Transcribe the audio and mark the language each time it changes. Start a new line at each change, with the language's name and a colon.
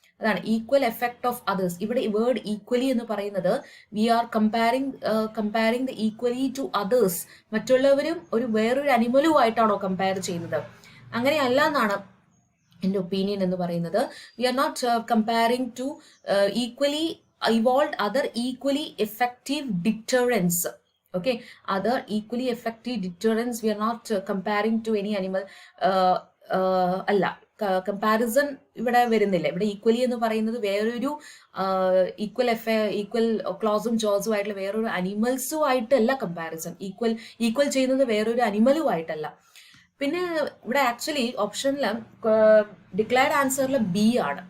Malayalam: അതാണ് equal effect of others. ഇവിടെ word equally എന്ന് പറയുന്നത്
English: We are comparing the equally to others.
Malayalam: മറ്റുള്ളവരും വേറൊരു അനിമലുമായിട്ടാണോ കമ്പയർ ചെയ്യുന്നത്? അങ്ങനെയല്ല എന്നാണ് എൻ്റെ ഒപ്പീനിയൻ എന്ന് പറയുന്നത്.
English: We are not comparing to equally evolve other equally effective deterrents. Okay, other equally effective deterrents. We are not comparing to any animal.
Malayalam: അല്ല, comparison ഇവിടെ വരുന്നില്ല. ഇവിടെ ഈക്വലി എന്ന് പറയുന്നത് വേറൊരു ഈക്വൽ ക്ലോസും ജോസും ആയിട്ടുള്ള വേറൊരു അനിമൽസുമായിട്ടല്ല കമ്പാരിസൺ. ഈക്വൽ ചെയ്യുന്നത് വേറൊരു അനിമലുമായിട്ടല്ല. പിന്നെ ഇവിടെ ആക്ച്വലി ഓപ്ഷനിൽ ഡിക്ലയർഡ് ആൻസറിൽ ബി ആണ്.